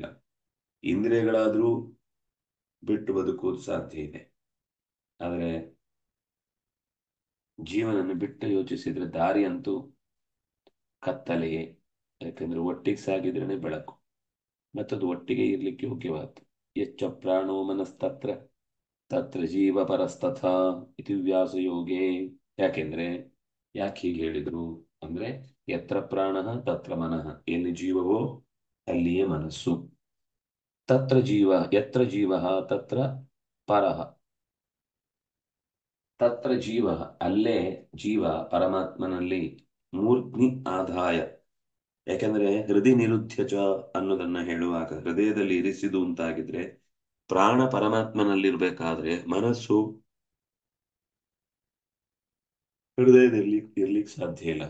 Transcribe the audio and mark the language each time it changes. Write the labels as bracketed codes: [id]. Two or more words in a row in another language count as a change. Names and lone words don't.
[kn] ಇಂದ್ರಿಯಗಳಾದ್ರೂ ಬಿಟ್ಟು ಬದುಕುವುದು ಸಾಧ್ಯ ಇದೆ, ಆದರೆ ಜೀವನನ್ನು ಬಿಟ್ಟು ಯೋಚಿಸಿದ್ರೆ ದಾರಿ ಅಂತೂ ಕತ್ತಲೆಯೇ. ಯಾಕಂದ್ರೆ ಒಟ್ಟಿಗೆ ಸಾಗಿದ್ರೇನೆ ಬೆಳಕು, ಮತ್ತದು ಒಟ್ಟಿಗೆ ಇರ್ಲಿಕ್ಕೆ ಯೋಗ್ಯವಾದ್ದು. [sa] ಯಚ್ಚ ಪ್ರಾಣೋ ಮನಸ್ತತ್ರ ತತ್ರ ಜೀವ ಪರಸ್ತಥಾ ಇತಿ ವ್ಯಾಸ ಯೋಗೇ. [kn] ಯಾಕೆಂದ್ರೆ ಯಾಕೆ ಹೀಗೆ ಹೇಳಿದ್ರು ಅಂದ್ರೆ, [sa] ಯತ್ರ ಪ್ರಾಣ ತತ್ರ ಮನಃ, [kn] ಎಲ್ಲಿ ಜೀವವೋ ಅಲ್ಲಿಯೇ ಮನಸ್ಸು. [sa] ತತ್ರ ಜೀವ, ಯತ್ರ ಜೀವ ತತ್ರ ಪರಃ, ತತ್ರ ಜೀವ [kn] ಅಲ್ಲೇ ಜೀವ ಪರಮಾತ್ಮನಲ್ಲಿ [sa] ಮೂರ್ಧ್ನಿ ಆದಾಯ. [kn] ಯಾಕೆಂದ್ರೆ [sa] ಹೃದಯ ನಿರುದ್ಧಜ [kn] ಅನ್ನೋದನ್ನ ಹೇಳುವಾಗ ಹೃದಯದಲ್ಲಿ ಇರಿಸಿದು ಅಂತಾಗಿದ್ರೆ ಪ್ರಾಣ ಪರಮಾತ್ಮನಲ್ಲಿರ್ಬೇಕಾದ್ರೆ ಮನಸ್ಸು ಹೃದಯದಲ್ಲಿ ಇರ್ಲಿಕ್ಕೆ ಸಾಧ್ಯ ಇಲ್ಲ.